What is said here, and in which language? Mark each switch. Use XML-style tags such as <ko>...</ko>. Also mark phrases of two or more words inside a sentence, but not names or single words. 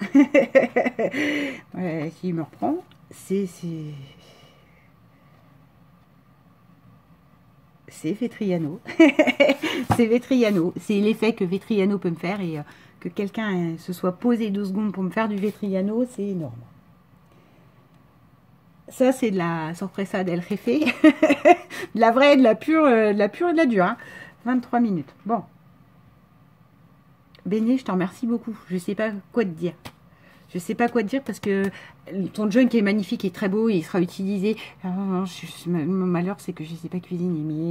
<fr>Ouais, s'il me reprend, c'est Vetriano. C'est Vetriano. C'est l'effet que Vetriano peut me faire. Et que quelqu'un se soit posé 2 secondes pour me faire du Vetriano, c'est énorme. Ça, c'est de la</fr> <es>sorpresa del jefe.</es> <fr>De la vraie, de la pure et de la dure. Hein. 23 minutes. Bon. Béné, je te remercie beaucoup. Je ne sais pas quoi te dire. Je ne sais pas quoi te dire parce que ton junk est magnifique et très beau et il sera utilisé. Mon malheur, c'est que je ne sais pas cuisiner.</fr>